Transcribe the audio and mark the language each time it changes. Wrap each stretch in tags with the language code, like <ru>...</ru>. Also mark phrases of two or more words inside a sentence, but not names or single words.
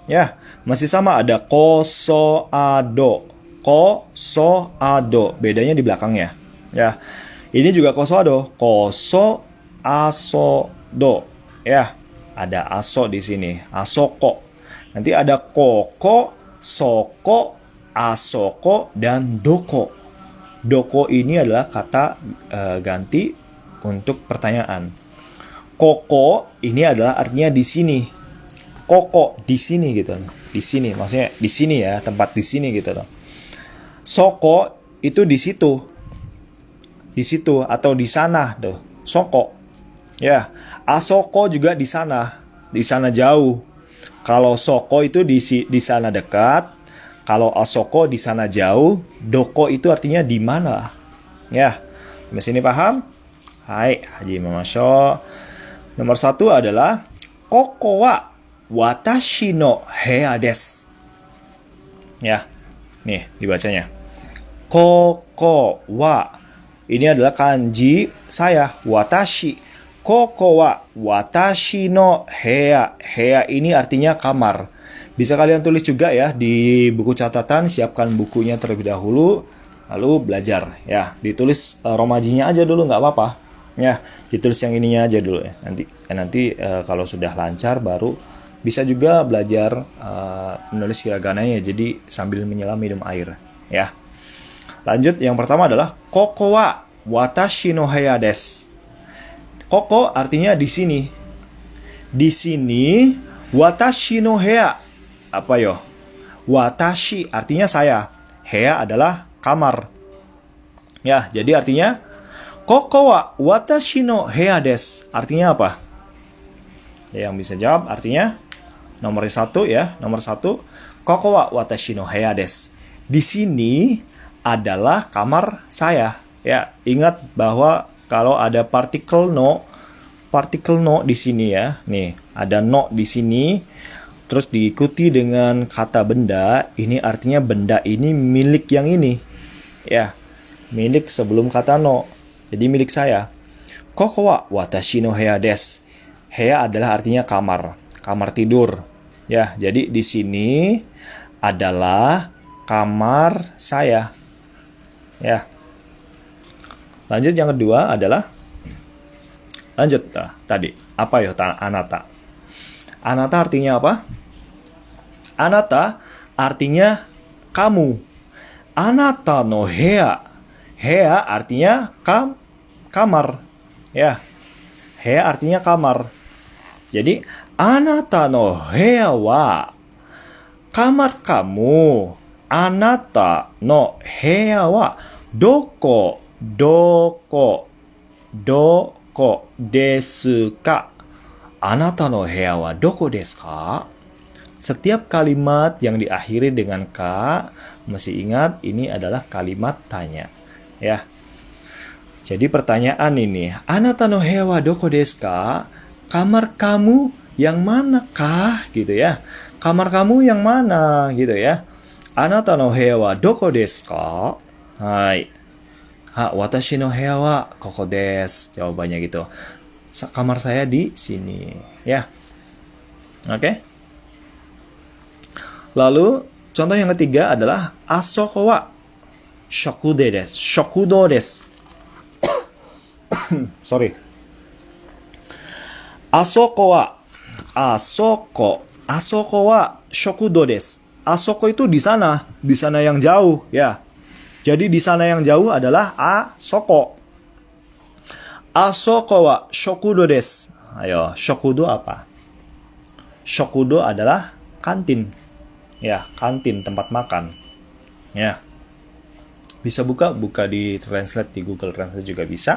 <id>Ya, masih sama ada koso ado. kosoado. Bedanya di belakangnya. Ya. Ini juga kosoado. Kosoasodo. Ya. Ada aso di sini. Asoko. Nanti ada koko, soko, asoko, dan doko. Doko ini adalah kata ganti untuk pertanyaan. Koko ini adalah artinya di sini. Koko di sini gitu. Di sini, maksudnya di sini ya, tempat di sini gitu loh. Soko itu di situ. Di situ atau di sana tuh. Soko. Ya, asoko juga di sana. Di sana jauh. Kalau soko itu di sana dekat. Kalau asoko di sana jauh. Doko itu artinya di mana. Ya, sampai sini paham?</id> <ja>Hai, haji mamasho.</ja> <id>Nomor 1 adalah</id> <ja>koko wa watashi no hea desu.</ja> <id>Ya, nih dibacanya.</id> <ja>Koko wa.</ja> <id>Ini adalah kanji saya, watashi.</id> <ja>Koko wa watashi no hea.</ja> <id>Hea ini artinya kamar. Bisa kalian tulis juga ya di buku catatan, siapkan bukunya terlebih dahulu, lalu belajar. Ya, ditulis romajinya aja dulu, nggak apa-apa. Ya, ditulis yang ininya aja dulu ya. Nanti kalau sudah lancar baru bisa juga belajar menulis hiragananya. Jadi sambil menyelam minum air. Ya. Lanjut, yang pertama adalah</id> <ja>koko wa watashi no hea desu.</ja> <id>Koko artinya di sini. Di sini</id> <ja>watashi no hea.</ja> <id>Apa yo? Watashi artinya saya. Hea adalah kamar. Ya, jadi artinya</id> <ja>koko wa watashi no hea desu.</ja> <id>Artinya apa? Ya, yang bisa jawab artinya nomor 1 ya. Nomor 1,</id> <ja>koko wa watashi no hea desu.</ja> <id>Di sini adalah kamar saya. Ya, ingat bahwa kalau ada partikel no di sini ya. Nih, ada no di sini. Terus diikuti dengan kata benda, ini artinya benda ini milik yang ini. Ya, milik sebelum kata no. Jadi milik saya.</id> <ja>Koko wa watashi no hea desu.</ja> <id>Hea adalah artinya kamar, kamar tidur. Ya, jadi di sini adalah kamar saya. Ya. Lanjut, yang kedua adalah tadi apa ya, anata. Anata artinya apa? Anata artinya kamu.</id> <ja>Anata no hea.</ja> <id>Hea artinya kamar. Ya. Hea artinya kamar. Jadi</id> <ja>anata no hea wa</ja> <id>kamar kamu.</id> <ja>Anata no hea wa doko desu ka? Anata no hea wa doko desu ka?</ja> <id>Setiap kalimat yang diakhiri dengan ka, mesti ingat ini adalah kalimat tanya. Ya. Jadi pertanyaan ini,</id> <ja>anata no hea wa doko desu ka?</ja> <id>Kamar kamu yang manakah? Gitu ya. Kamar kamu yang mana? Gitu ya.</id> <ja>Anata no hea wa doko desu ka? Hai. Watashi no hea wa koko desu.</ja> <id>Jawabannya gitu. Kamar saya di sini. Ya. Oke. Lalu, contoh yang ketiga adalah</id> <ja>asoko wa shokudo desu. Shokudo desu.</ja> <id>Sorry.</id> <ja>Asoko wa shokudo desu.</ja> <id>Asoko itu di sana yang jauh, ya. Jadi di sana yang jauh adalah asoko.</id> <ja>Asoko wa shokudo desu.</ja> <id>Ayo, shokudo apa? Shokudo adalah kantin. Ya, kantin, tempat makan. Ya. Bisa buka di translate, di Google Translate juga bisa.</id>